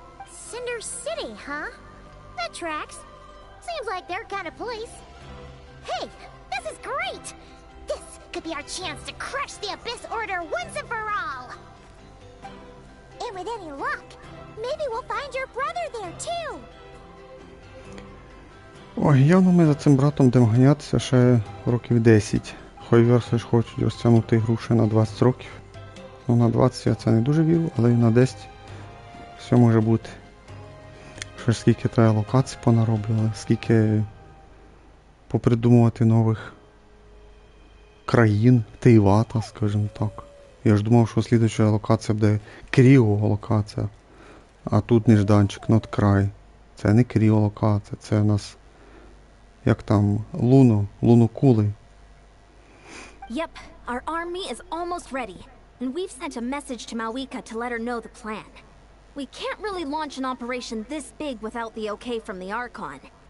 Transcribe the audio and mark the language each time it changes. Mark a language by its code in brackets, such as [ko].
[en] Cinder City, huh? That tracks. Seems like their kind of place. Hey, this is great! This could be our chance to crush the Abyss Order once and for all! And with any luck, maybe we'll find your brother there too! [uk] Ой, явно ми за цим братом будемо ганятися ще років 10. Хойверси ж хочуть розтягнути гру ще на 20 років. Ну, на 20 я це не дуже вірю, але на 10 все може бути. Ще ж скільки треба локацій понароблювали, скільки попридумувати нових країн, Тейвата, скажімо так. Я ж думав, що слідуюча локація буде кріо-локація. А тут нежданчик, над край. Це не кріо-локація, це у нас як там, лунокули. [en] Yep, our army is almost ready, and we've sent a message to Mawika to let her know the plan. We can't really launch an operation this big without the okay from the Archon.